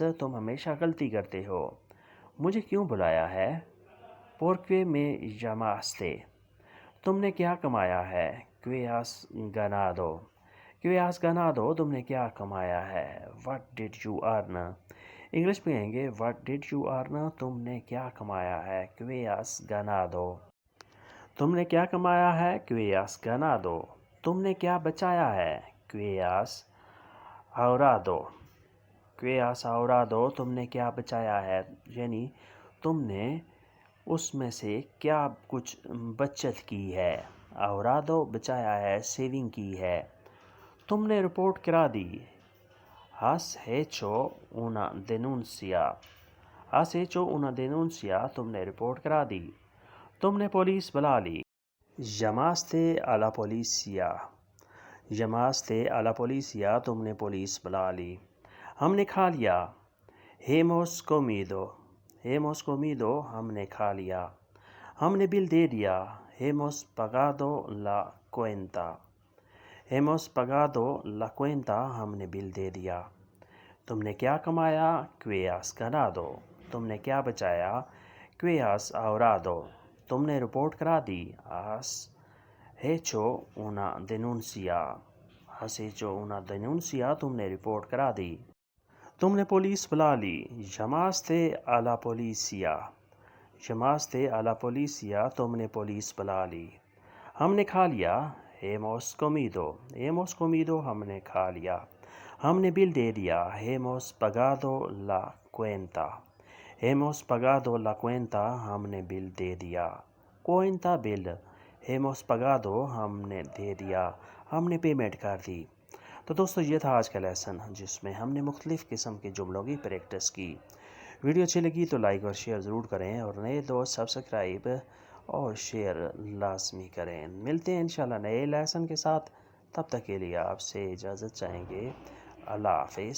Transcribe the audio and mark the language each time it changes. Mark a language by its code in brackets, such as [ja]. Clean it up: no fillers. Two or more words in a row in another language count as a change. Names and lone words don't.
[ur] تم ہمیشہ غلطی کرتے ہو. مجھے کیوں بلایا ہے. [es] ¿Por qué me llamaste? [ur] تم نے کیا کمایا ہے. [es] ¿Qué has ganado? ¿Qué has ganado? [ur] تم نے کیا کمایا ہے. [en] What did you earn? [ur] انگلش میں کہیں گے [en] What did you earn? [ur] تم نے کیا کمایا ہے. [es] ¿Qué has ganado? [ur] تم نے کیا کمایا ہے. [es] ¿Qué has ganado? [ur] تم نے کیا بچایا ہے. [es] ¿Qué has ahorrado? ¿Qué has ahorrado? [ur] تم نے کیا بچایا ہے. یعنی تم نے اس میں سے کیا کچھ بچت کی ہے. ahorrado بچایا ہے. سیونگ کی ہے. تم نے رپورٹ کرا دی. [es] Has hecho una denuncia. Has hecho una denuncia. [ur] تم نے رپورٹ کرا دی. تم نے پولیس بلا لی. [es] Llamaste a la policía. Llamaste a la policía. [ur] تم نے پولیس بلا لی. ہم نے کھا لیا. [es] Hemos comido. Hemos comido. [ur] ہم نے کھا لیا. ہم نے بل دے دیا. [es] Hemos pagado la cuenta. Hemos pagado la cuenta. [ur] ہم نے بل دے دیا. تم نے کیا کمایا. [es] ¿Qué has ganado? [ur] تم نے کیا بچایا. [es] ¿Qué has ahorrado? [ur] تم نے رپورٹ کرا دی. [es] Has hecho una denuncia. Has hecho una denuncia. [ur] تم نے رپورٹ کرا دی. تم نے پولیس بلا لی. [es] Llamaste a la policía. Llamaste a la policía. [ur] تم نے پولیس بلا لی. ہم نے کھا لیا. [es] Hemos comido. Hemos comido. [ur] ہم نے کھا لیا. ہم نے بل دے دیا. [es] Hemos pagado la cuenta. Hemos pagado la cuenta. [ur] ہم نے بل دے دیا. [es] Cuenta بل. Hemos pagado. [ur] ہم نے دے دیا. ہم نے پیمنٹ کر دی. تو دوستو یہ تھا آج کا لیسن جس میں ہم نے مختلف قسم کے جملوں کی پریکٹس کی. ویڈیو اچھی لگی تو لائک اور شیئر ضرور کریں اور نئے دوست سبسکرائب اور شیئر لازمی کریں. ملتے ہیں انشاءاللہ نئے لیسن کے ساتھ. تب تک کے لیے آپ سے اجازت چاہیں گے.